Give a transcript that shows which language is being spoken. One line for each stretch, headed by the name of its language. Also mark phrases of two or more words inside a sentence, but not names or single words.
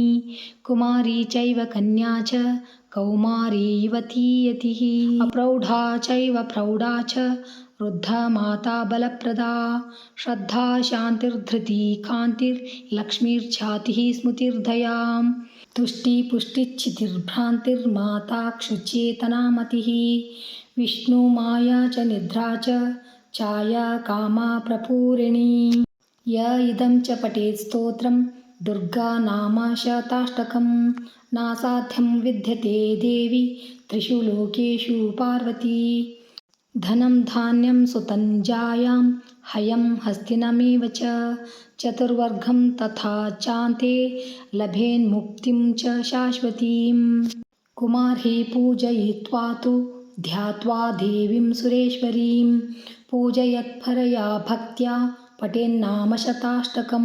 Sanskrit: ಕುಮಾರಿ ಚೈವ ಕನ್ಯಾ ಚ ಕೌಮಾರಿ ಯುವತಿ ಯತಿಃ. ಅಪ್ರೌಢಾ ಚೈವ ಪ್ರೌಢಾ ಚ ವೃದ್ಧ ಮಾತಾ ಬಲಪ್ರದಾ. ಶ್ರದ್ಧಾ ಶಾಂತಿರ್ಧೃತಿ ಕಾಂತಿರ್ ಲಕ್ಷ್ಮೀರ್ಛಾತಿಃ ಸ್ಮೃತಿರ್ದಯಾ. ತುಷ್ಟಿ ಪುಷ್ಟಿಚ್ಛಿತಿರ್ಭ್ರಾಂತಿರ್ಮಾತಾ ಕ್ಷುಚೇತನಾ ಮತಿಃ. ವಿಷ್ಣು ಮಾಯಾ ಚ ನಿದ್ರಾ ಚ ಛಾಯಾ ಕಾಮಾ ಪ್ರಪೂರಿಣಿ. ಯ ಇದಂ ಚ ಪಠೇತ್ ಸ್ತೋತ್ರಂ ದುರ್ಗಾ ನಾಮ ಶತಾಷ್ಟಕಂ. ನಾಸಾಧ್ಯಂ ವಿದ್ಯತೆ ದೇವಿ ತ್ರಿಷು ಲೋಕೇಶು ಪಾರ್ವತಿ. ಧನಂ ಧಾನ್ಯಂ ಸುತಂ ಜಾಯಾಂ ಹಯಂ ಹಸ್ತಿನಮೇವ ಚ. ಚತುರ್ವರ್ಗಂ ತಥಾ ಚಾಂತೆ ಲಭೇನ್ಮುಕ್ತಿಂ ಚ ಶಾಶ್ವತೀಂ. ಕುಮಾರ್ಹಿ ಪೂಜಯಿತ್ವಾ ತು ಧ್ಯಾತ್ವಾ ದೇವಿಂ ಸುರೇಶ್ವರೀಂ. ಪೂಜಯತ್ಪರಯಾ ಭಕ್ತ್ಯಾ ಪಠೇನ್ನಾಮ ಶತಾಷ್ಟಕಂ.